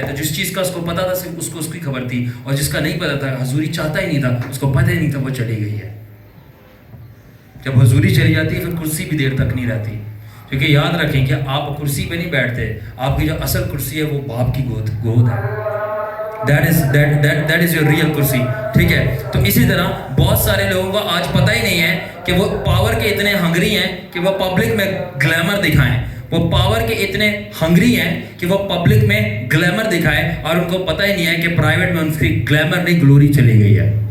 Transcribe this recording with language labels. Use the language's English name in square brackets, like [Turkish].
[Urdu] تو جس چیز کا اس کو پتا تھا صرف اس کو اس کی خبر تھی, اور جس کا نہیں پتا تھا, حضوری چاہتا ہی نہیں تھا, اس کو پتہ ہی نہیں تھا, وہ چلی گئی ہے. جب حضوری چلی جاتی ہے پھر کرسی بھی دیر تک نہیں رہتی, کیونکہ یاد رکھیں کہ آپ کرسی پہ نہیں بیٹھتے, آپ کی جو اصل کرسی ہے وہ باپ کی گود ہے. [English] That is your real کرسی. [Urdu] ٹھیک ہے, تو اسی طرح بہت سارے لوگوں کو آج پتہ ہی نہیں ہے کہ وہ پاور کے اتنے ہنگری ہیں کہ وہ پبلک میں گلیمر دکھائیں. وہ پاور کے اتنے ہنگری ہیں کہ وہ پبلک میں گلیمر دکھائیں, اور ان کو پتہ ہی نہیں ہے کہ پرائیویٹ میں ان کی گلیمر نہیں, گلوری چلی گئی ہے.